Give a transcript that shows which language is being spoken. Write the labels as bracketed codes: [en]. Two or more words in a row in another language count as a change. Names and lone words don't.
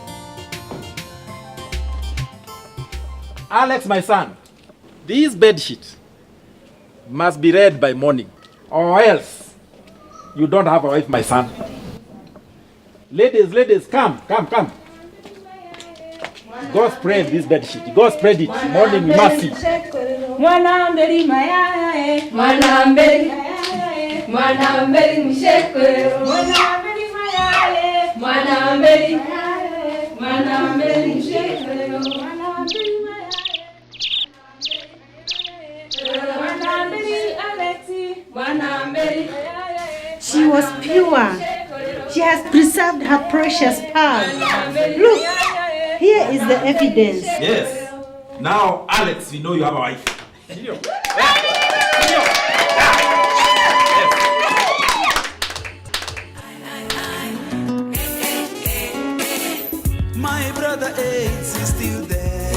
[en] Alex, my son, this bed sheet must be read by morning, or else you don't have a wife, my son. Ladies, come. Go spread this bed sheet. Go spread it. Morning we must see. [luy] Mwanambeli mayaye, mwanambeli mshekwero, mwanambeli mayaye, mwanambeli mshekwero, mwanambeli aleti, mwanambeli. [en] She was pure. She has preserved her precious pearl. Look, here is the evidence. Yes. Now, Alex, we know you have a wife. My brother AIDS is still there.